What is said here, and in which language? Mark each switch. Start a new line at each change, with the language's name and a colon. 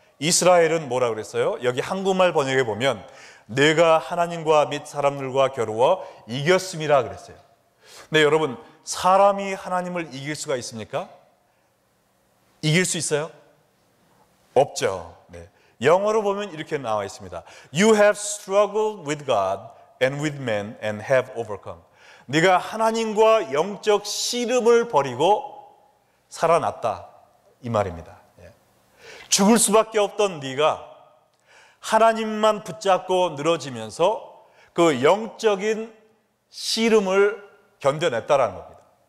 Korean: 이스라엘은 뭐라고 그랬어요? 여기 한국말 번역에 보면 내가 하나님과 및 사람들과 겨루어 이겼음이라 그랬어요. 근데 여러분, 사람이 하나님을 이길 수가 있습니까? 이길 수 있어요? 없죠. 네. 영어로 보면 이렇게 나와 있습니다.
English: You have struggled with God and with men and have overcome.
Korean: 네가 하나님과 영적 씨름을 벌이고 살아났다 이 말입니다. 죽을 수밖에 없던 네가 하나님만 붙잡고 늘어지면서 그 영적인 씨름을 견뎌냈다라는 겁니다.